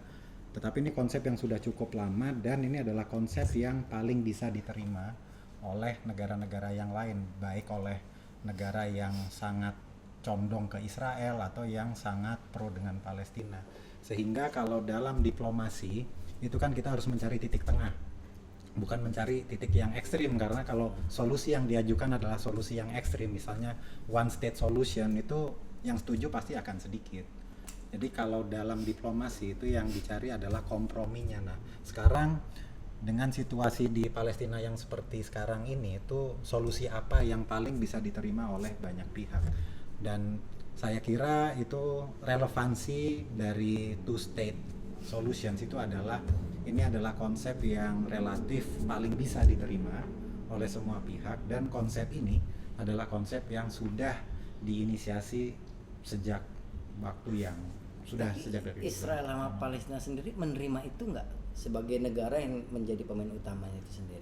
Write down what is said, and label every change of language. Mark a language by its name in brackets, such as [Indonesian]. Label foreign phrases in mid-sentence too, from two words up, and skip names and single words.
[Indonesian] Tetapi ini konsep yang sudah cukup lama dan ini adalah konsep yang paling bisa diterima oleh negara-negara yang lain, baik oleh negara yang sangat condong ke Israel atau yang sangat pro dengan Palestina. Sehingga kalau dalam diplomasi itu kan kita harus mencari titik tengah, bukan mencari titik yang ekstrim, karena kalau solusi yang diajukan adalah solusi yang ekstrim, misalnya [English] one state solution, [Indonesian] itu yang setuju pasti akan sedikit. Jadi kalau dalam diplomasi itu yang dicari adalah komprominya. Nah, sekarang dengan situasi di Palestina yang seperti sekarang ini, itu solusi apa yang paling bisa diterima oleh banyak pihak. Dan saya kira itu relevansi dari [English] two state solutions [Indonesian] itu adalah, ini adalah konsep yang relatif paling bisa diterima oleh semua pihak, dan konsep ini adalah konsep yang sudah diinisiasi sejak waktu yang sudah sejak dari Israel sama Palestina sendiri menerima itu nggak sebagai negara yang menjadi pemain utamanya itu sendiri?